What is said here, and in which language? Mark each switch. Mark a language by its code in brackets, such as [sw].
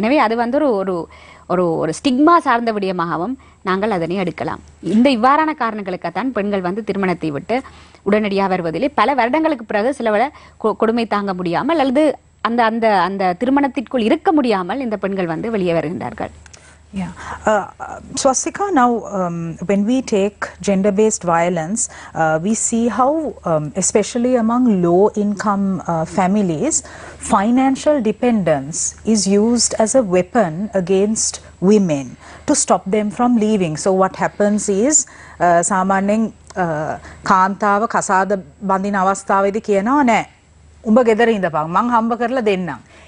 [ta] எனவே அது வந்து ஒரு ஸ்டிக்மா சார்ந்த விடயமாகவும் நாங்கள் அதனை எடுக்கலாம். இவ்வாறான காரணங்களுக்குத்தான் பெண்கள் வந்து திருமணத்தை விட்டு உடனடியாக வருவதில்லை. பல வருடங்களுக்கு பிறகு சிலவள கொடுமை தாங்க முடியாமல் அல்லது அந்த திருமணத்திற்குள் இருக்க முடியாமல் இந்த பெண்கள் வந்து வெளியே வருகின்றார்கள். [en] Yeah. Swastika, now when we take gender-based violence, we see how, especially among low-income families, financial dependence is used as a weapon against women to stop them from leaving. So what happens is, [si] සාමාන්‍යයෙන් කාන්තාව කසාද බඳින අවස්ථාවේදී කියනවා නෑ උඹ ගෙදර ඉඳපන් මං හම්බ කරලා දෙන්නම්.